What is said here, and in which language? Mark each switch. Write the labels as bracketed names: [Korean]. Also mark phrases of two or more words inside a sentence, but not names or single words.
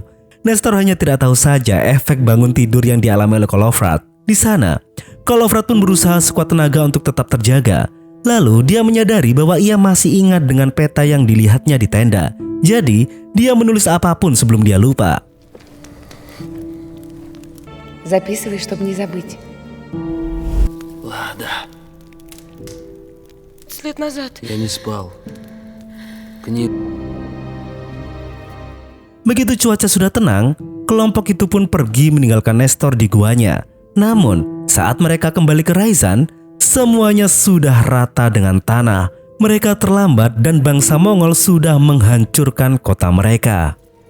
[Indonesian] Nestor hanya tidak tahu saja efek bangun tidur yang dialami oleh Kolovrat. Di sana, Kolovrat pun berusaha sekuat tenaga untuk tetap terjaga. Lalu dia menyadari bahwa ia masih ingat dengan peta yang dilihatnya di tenda. Jadi, dia menulis apapun sebelum dia lupa. [Russian] Записывай, чтобы не забыть. Лада, 10 лет назад. я не спал. [Indonesian] Begitu cuaca sudah tenang, kelompok itu pun pergi meninggalkan Nestor di guanya. Namun, saat mereka kembali ke Ryazan, semuanya sudah rata dengan tanah. Mereka terlambat dan bangsa Mongol sudah menghancurkan kota mereka.